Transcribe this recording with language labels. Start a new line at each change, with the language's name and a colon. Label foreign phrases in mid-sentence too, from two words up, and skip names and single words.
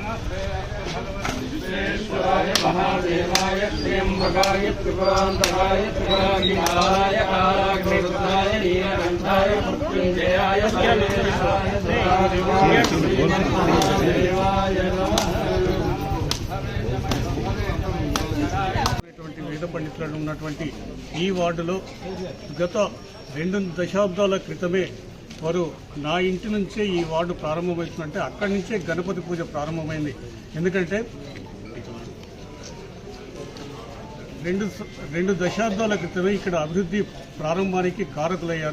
Sanskrit: महादेवाय त्र्यंबकाय त्रिपुरांतकाय त्रिपुरांतकाय कालाग्निरुद्राय नीलकंठाय मृत्युंजयाय सर्वेशाय सदाशिवाय नमः।
Telugu: వేద పండితులను ఉన్నటువంటి ఈ వార్డులో గత 2 దశాబ్దాల క్రితమే వారు నా ఇంటి నుంచే ఈ వార్డు ప్రారంభమవుతుందంటే అక్కడి నుంచే గణపతి పూజ ప్రారంభమైంది. ఎందుకంటే 2 దశాబ్దాల క్రితమే ఇక్కడ అభివృద్ధి ప్రారంభానికి కారకులయ్యారు.